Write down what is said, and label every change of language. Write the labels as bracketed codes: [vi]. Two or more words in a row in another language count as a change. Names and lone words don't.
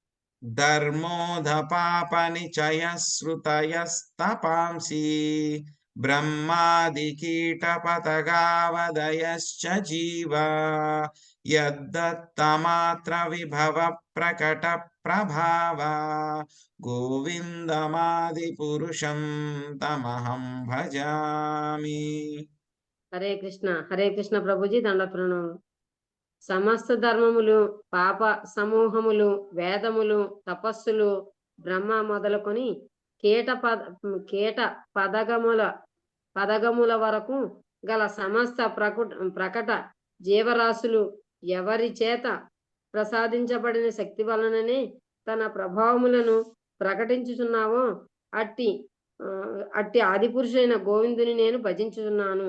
[sa] ధర్మోధపాపనిచయశ్రుతయస్తపాంసి బ్రహ్మాది కీటపతగావదయశ్చ జీవా యద్దత్తమాత్ర విభవ ప్రకట ప్రభావా గోవిందమాది పురుషం తమహం భజామి. [te] హరే కృష్ణ ప్రభుజీ దండ ప్రణామం. సమస్త ధర్మములు, పాప సమూహములు, వేదములు, తపస్సులు, బ్రహ్మ మొదలుకొని కీట పదగముల వరకు గల సమస్త ప్రకట జీవరాశులు ఎవరి చేత ప్రసాదించబడిన శక్తి వలననే తన ప్రభావములను ప్రకటించుచున్నావో అట్టి ఆది పురుషుడైన గోవిందుని నేను భజించుచున్నాను.